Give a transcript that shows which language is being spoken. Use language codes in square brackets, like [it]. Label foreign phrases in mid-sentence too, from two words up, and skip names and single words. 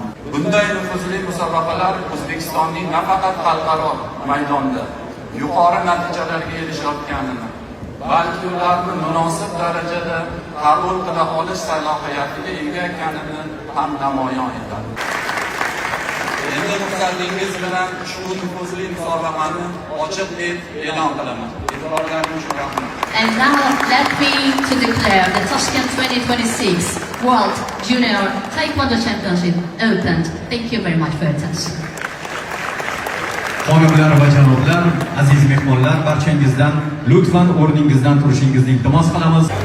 [uz] Bunday nufuzli musobaqalar O'zbekistonning nafaqat xalqaro maydonda yuqori natijalarga erishayotganini, balki ularni munosib darajada qabul qila olish salohiyatiga ega ekanini ham namoyon etadi. Endi ruxsatingiz bilan ushbu nufuzli musobaqani ochiq deb e'lon qilaman. E'tiborlaringiz uchun rahmat. [en] And now let me to declare the Tashkent 2026 World Junior Taekwondo Championship opened. Thank you very much for your attention. [uz] Xonimlar va janoblar, aziz mehmonlar, barchangizdan lutfan o'rningizdan turishingizni iltimos qilamiz.